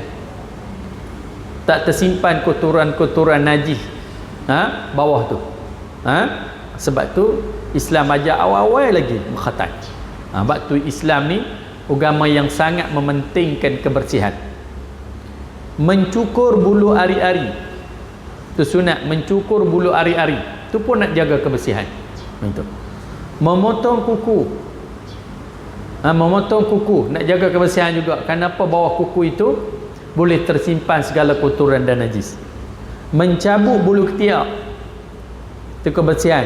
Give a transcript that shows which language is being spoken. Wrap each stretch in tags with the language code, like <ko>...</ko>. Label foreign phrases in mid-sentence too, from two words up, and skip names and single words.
<ms>Tak tersimpan kotoran-kotoran najis bawah tu. Sebab tu Islam ajar awal-awal lagi berkhatan. Sebab tu Islam ni agama yang sangat mementingkan kebersihan. Mencukur bulu ari-ari tu sunat, mencukur bulu ari-ari tu pun nak jaga kebersihan. Itu. Memotong kuku nak jaga kebersihan juga. Kenapa? Bawah kuku itu boleh tersimpan segala kotoran dan najis. Mencabut bulu ketiak itu kebersihan.</ms>